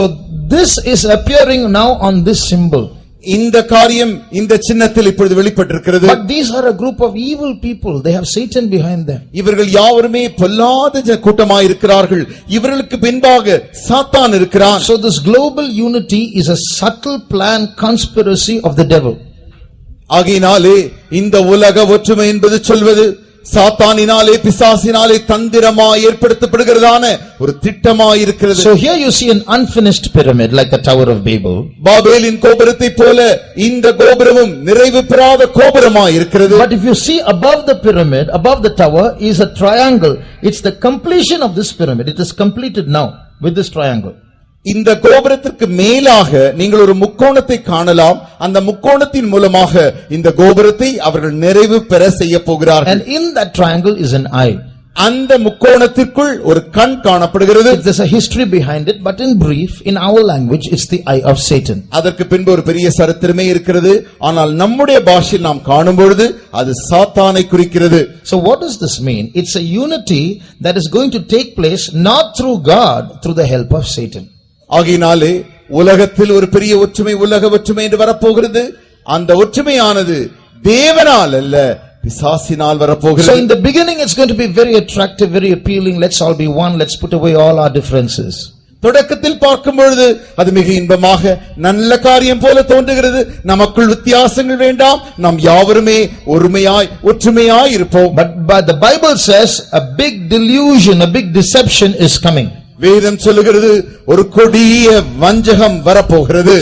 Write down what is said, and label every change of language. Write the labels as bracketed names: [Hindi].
[English] So this is appearing now on this symbol. [Tamil] இந்த காரியம் இந்த சின்னத்தில் இப்பொழுது வெளிப்பட்டிருக்கிறது. [English] But these are a group of evil people. They have Satan behind them. [Tamil] இவர்கள் யாவருமே பொல்லாத கூட்டமாயிருக்கிறார்கள். இவர்களுக்கு பின்பாக சாத்தான் இருக்கிறான். [English] So this global unity is a subtle plan, conspiracy of the devil. [Tamil] ஆகையினாலே இந்த உலக ஒற்றுமை என்பது சொல்வது சாத்தானினாலே பிசாசினாலே தந்திரமாய் ஏற்படுத்தப்படுகிறதான ஒரு திட்டமாய் இருக்கிறது. [English] So here you see an unfinished pyramid like the Tower of Babel. [Tamil] பாபேலின் கோபுரத்தை போல இந்த கோபுரமும் நிறைவு பெறாத கோபுரமாய் இருக்கிறது. [English] But if you see above the pyramid, above the tower is a triangle. It's the completion of this pyramid. It is completed now with this triangle. [Tamil] இந்த கோபுரத்திற்கு மேலாக நீங்கள் ஒரு முக்கோணத்தை காணலாம். அந்த முக்கோணத்தின் மூலமாக இந்த கோபுரத்தை அவர்கள் நிறைவு பெற செய்ய போகிறார்கள். [English] And in that triangle is an eye. [Tamil] அந்த முக்கோணத்திற்குள் ஒரு கண் காணப்படுகிறது. [English] There's a history behind it, but in brief, in our language, it's the eye of Satan. [Tamil] அதற்கு பின்பு ஒரு பெரிய சரித்திரமே இருக்கிறது. ஆனால் நம்முடைய பாஷையில் நாம் காணும் பொழுது அது சாத்தானை குறிக்கிறது. [English] So what does this mean? It's a unity that is going to take place not through God, through the help of Satan. [Tamil] ஆகையினாலே உலகத்தில் ஒரு பெரிய ஒற்றுமை, உலக ஒற்றுமை என்று வரப்போகிறது. அந்த ஒற்றுமையானது தேவனால் அல்ல, பிசாசினால் வரப்போகிறது. [English] So in the beginning it's going to be very attractive, very appealing. Let's all be one. Let's put away all our differences. [Tamil] தொடக்கத்தில் பார்க்கும் பொழுது அது மிக இன்பமாக நல்ல காரியம் போல தோன்றுகிறது. நமக்குள் வித்தியாசங்கள் வேண்டாம், நாம் யாவருமே ஒருமையாய் ஒற்றுமையாய் இருப்போம். [English] But the Bible says a big delusion, a big deception is coming. [Tamil] வேதம் சொல்லுகிறது ஒரு கொடிய வஞ்சகம் வரப்போகிறது.